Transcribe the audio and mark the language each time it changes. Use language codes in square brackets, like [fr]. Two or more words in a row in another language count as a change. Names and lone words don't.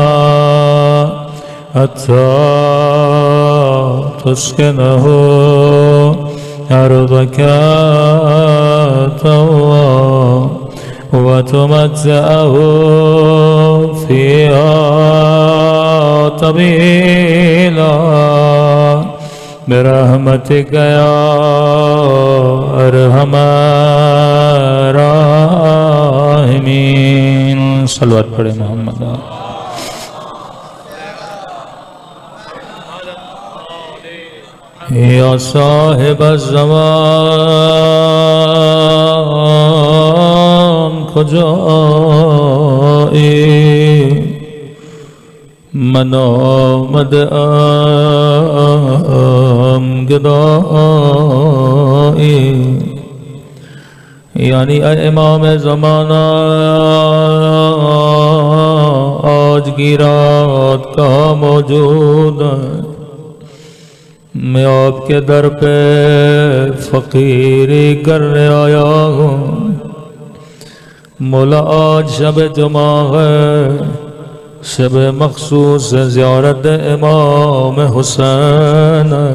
[ar] حتى تسكنه أرضك طوعا وتمتعه فيها طويلا برحمتك يا أرحم الراحمين. [ur] صلوات پڑھے [fa] محمد. یا صاحب الزمان کجایی من آمد ام گدایی. [ur] یعنی اے امام زمانہ آج کی رات کہاں موجود ہے؟ میں آپ کے در پہ فقیری کرنے آیا ہوں. مولا آج شب جمعہ ہے، شب مخصوص زیارت امام حسین ہے.